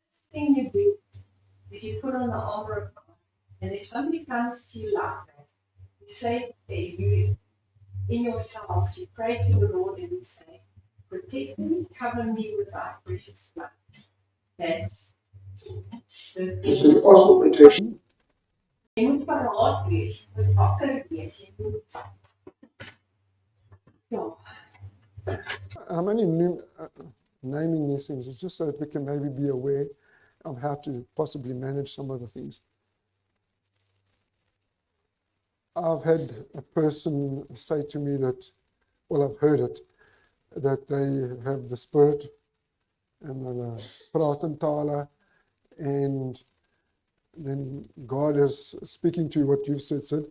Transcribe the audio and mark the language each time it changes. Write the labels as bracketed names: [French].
[English] Thing you do is you put on the armor of God, and if somebody comes to you like that, you say, you in yourself, you pray to the Lord and you say, protect me, cover me with thy precious blood. That's protection. [Afrikaans] Jy moet paraat wees, jy moet wakker wees, jy moet. Ja. [English] I'm only naming these things, it's just so that we can maybe be aware of how to possibly manage some of the things. I've had a person say to me that, well, I've heard it, that they have the spirit and [Afrikaans] hulle praat in tale, [English] and then God is speaking to you what you've said.